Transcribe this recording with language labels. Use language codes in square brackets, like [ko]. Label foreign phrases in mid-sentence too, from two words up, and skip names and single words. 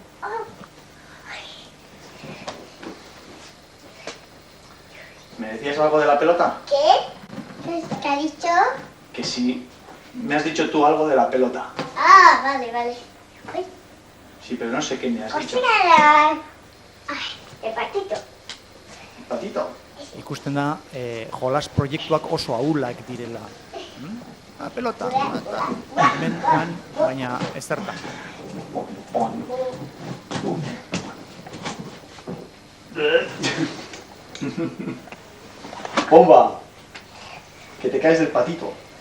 [es] ¿Me decías algo de la pelota? ¿Qué? ¿Qué ha dicho? Que si me has dicho tú algo de la pelota. Vale. Uy. Sí, pero no sé qué me has dicho. El patito. ¿El patito? [eu] Ikusten da, jolas proiektuak oso ahulak direla. [es] La pelota, [eu] hemen, baina ez zertan. [es] ¡Bomba! Que te caes del patito.